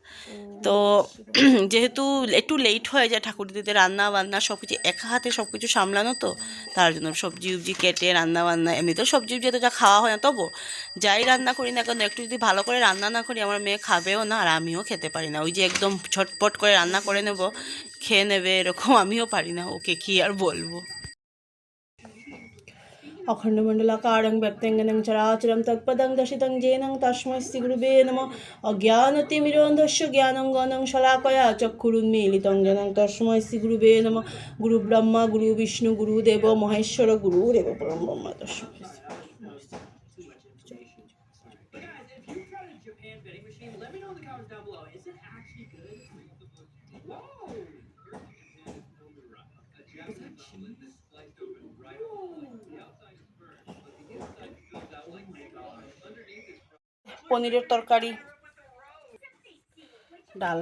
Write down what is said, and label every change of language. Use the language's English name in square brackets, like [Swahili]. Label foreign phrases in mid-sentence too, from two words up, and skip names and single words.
[Bangla] তো যেহেতু একটু লেট হয়ে যায় ঠাকুর দিতে, রান্না বান্না সব কিছু একা হাতে সব কিছু সামলানো, তো তার জন্য সবজি উবজি কেটে রান্না বান্না, এমনিতেও সবজি যেহেতু যা খাওয়া হয় না, তবু যাই রান্না করি না কেন একটু যদি ভালো করে রান্না না করি, আমার মেয়ে খাবেও না আর আমিও খেতে পারি না। ওই যে একদম ছটপট করে রান্না করে নেব, খেয়ে নেবে, এরকম আমিও পারি না, ওকে কি আর বলবো। [Sanskrit] अखंडमंडलाकारं व्यक्तंगनं चराचरं तत्पदं दर्शितं येनं तस्मै श्रीगुरुवे नमः। अज्ञानतिमिरोन्धस्य ज्ञानञ्जनं शलाकया चक्षुरुन्मीलितं येन तस्मै श्रीगुरुवे नमः। गुरुब्रह्मा गुरुविष्णु गुरुदेव महेश्वर गुरुरेव परं ब्रह्म तस्मै। [Bangla] পনিরের তরকারি, ডাল।